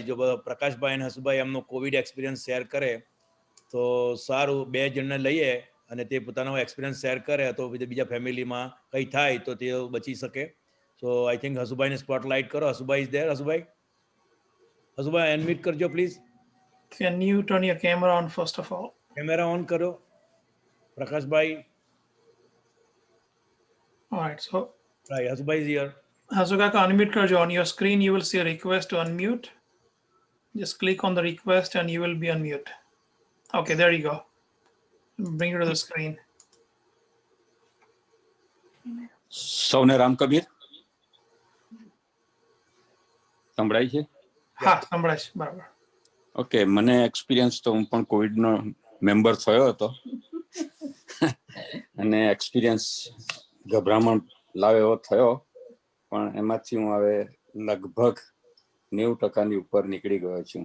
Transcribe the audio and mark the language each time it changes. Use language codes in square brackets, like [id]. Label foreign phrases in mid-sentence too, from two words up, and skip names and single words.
[gu] જો પ્રકાશભાઈ અને હસુભાઈ એમનો કોવિડ એક્સપિરિયન્સ શેર કરે તો સારું. 2 જણને લઈએ અને તે પોતાનો એક્સપિરિયન્સ શેર કરે તો બીજા ફેમિલીમાં કંઈ થાય તો તે બચી શકે. [en] so I think [gu] હસુભાઈને સ્પોટલાઇટ કરો. [en] Hasubhai is there? [gu] હસુભાઈ અનમ્યુટ કરજો પ્લીઝ. [en] Can you turn your camera on first of all? [gu] કેમેરા ઓન કરો પ્રકાશભાઈ. [en] All right, so Right, હસુભાઈ is here. [gu] હસુકાકા, અનમ્યુટ કરજો. [en] On your screen you will see a request to unmute. Just click on the request and you will be unmute. Okay, there you go. Bring it to the screen. [gu] સૌને રામ કબીર. સંભળાય છે? હા, સંભળાય છે, બરાબર. ઓકે, મને એક્સપિરિયન્સ તો હું પણ કોવિડનો મેમ્બર થયો હતો અને એક્સપિરિયન્સ ગભરામણ લાવે એવો થયો, પણ એમાંથી હું હવે લગભગ 90% ઉપર નીકળી ગયો છું.